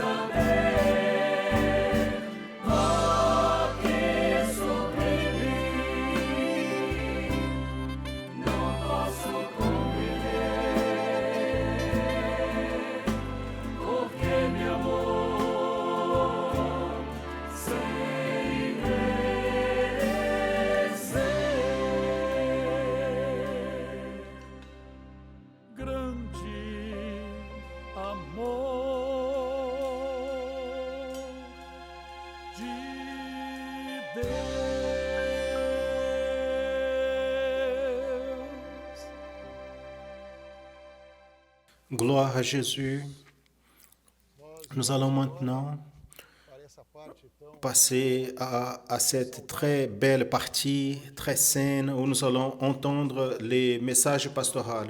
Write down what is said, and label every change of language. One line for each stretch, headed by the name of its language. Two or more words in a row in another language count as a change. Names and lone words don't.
Portuguese: saber, oh, que sublime, não posso compreender, porque me amou sem merecer. Grande amor de Deus.
French: Gloire à Jésus. Nous allons maintenant passer à cette très belle partie, très saine, où nous allons entendre les messages pastoraux.